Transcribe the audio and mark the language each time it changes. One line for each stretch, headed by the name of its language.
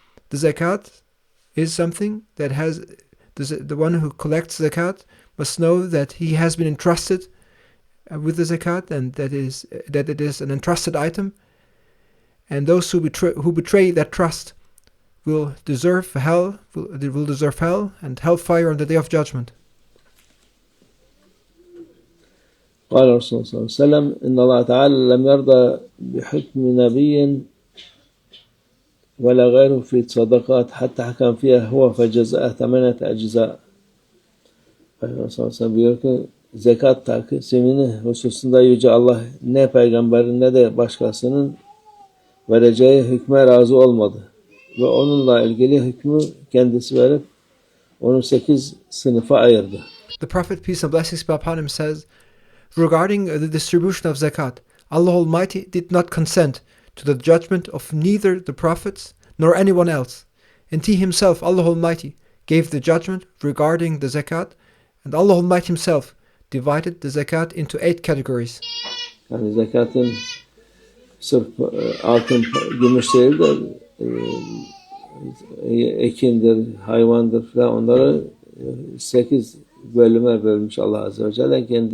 English: The zakat is something that has the one who collects zakat must know that he has been entrusted with the zakat, and that it is an entrusted item, and those who betray that trust will deserve hell and hellfire on the day of judgment.
Arabic: قال الرسول صلى الله عليه وسلم إن الله تعالى لم يرضى بحكم نبي ولا غيره في صدقات حتى حكم فيها هو فجزاء 8 أجزاء.
Turkish: Peygamber sallallahu aleyhi ve sellem diyor ki zekat taksimini hususunda Yüce Allah ne peygamberin ne de başkasının vereceği hükme razı olmadı. Ve onunla ilgili hükmü kendisi verip onu 8 sınıfa ayırdı.
English: The Prophet, peace and blessings be upon him, says, regarding the distribution of zakat, Allah Almighty did not consent to the judgment of neither the prophets nor anyone else. And He Himself, Allah Almighty, gave the judgment regarding the zakat, and Allah Almighty Himself divided the zakat into 8 categories.
Turkish: Yani zekatın sırf altın, gümüş değil de ekindir, hayvandır falan, onları 8 bölüme bölmüş Allah Azze ve Celle.